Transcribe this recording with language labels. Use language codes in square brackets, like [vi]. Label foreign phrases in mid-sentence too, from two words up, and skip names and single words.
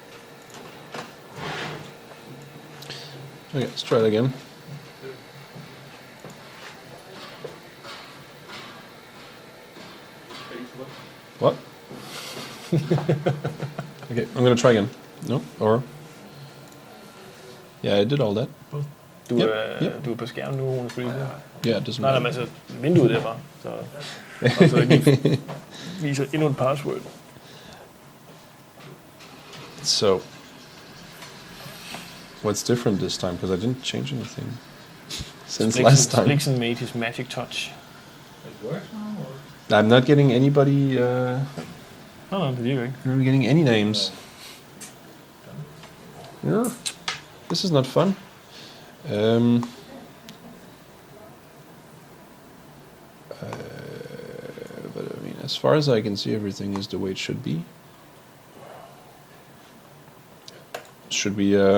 [en] Okay, let's try it again. What? Okay, I'm gonna try again. No? Or? Yeah, I did all that. [da] Du er på skærmen nu, hun er free. [en] Yeah, it doesn't [da] Nej, [en] matter. [da] men altså, vinduet derfra. Så og så lige viser endnu en password. [en] So, what's different this time? Because I didn't change anything since last time. Blixen made his magic touch. It works now, or? I'm not getting anybody. No, [da] det virker ikke. [en] I'm not getting any names. Yeah, this is not fun. But I mean, as far as I can see, everything is the way it should be. Should we?